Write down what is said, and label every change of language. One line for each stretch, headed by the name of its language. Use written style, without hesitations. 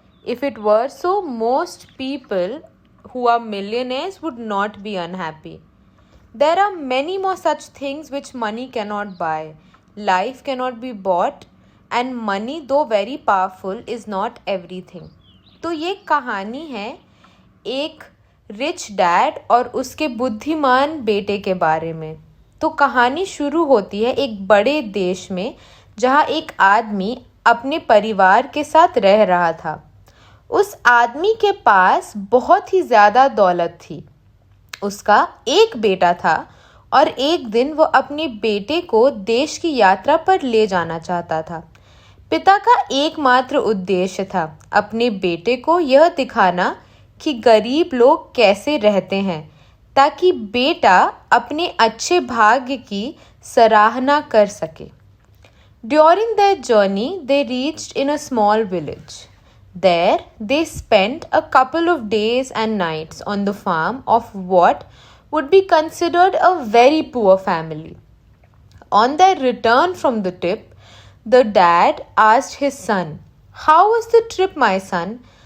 English: If it were so, most people who are millionaires would not be unhappy. There are many more such things which money cannot buy. Life cannot be bought, and money, though very powerful, is not everything.
Hindi: तो ये कहानी है एक
English: rich dad
Hindi: और उसके बुद्धिमान बेटे के बारे में। तो कहानी शुरू होती है एक बड़े देश में, जहाँ एक आदमी अपने परिवार के साथ रह रहा था। उस आदमी के पास बहुत ही ज़्यादा दौलत थी। उसका एक बेटा था और एक दिन वो अपने बेटे को देश की यात्रा पर ले जाना चाहता था। पिता का एकमात्र उद्देश्य था अपने बेटे को यह दिखाना कि गरीब लोग कैसे रहते हैं, ताकि बेटा अपने अच्छे भाग्य की सराहना कर सके।
English: During their journey, they reached in a small village. There, they spent a couple of days and nights on the farm of what would be considered a very poor family. On their return from the trip, the dad asked his son, "How was the trip, my son?"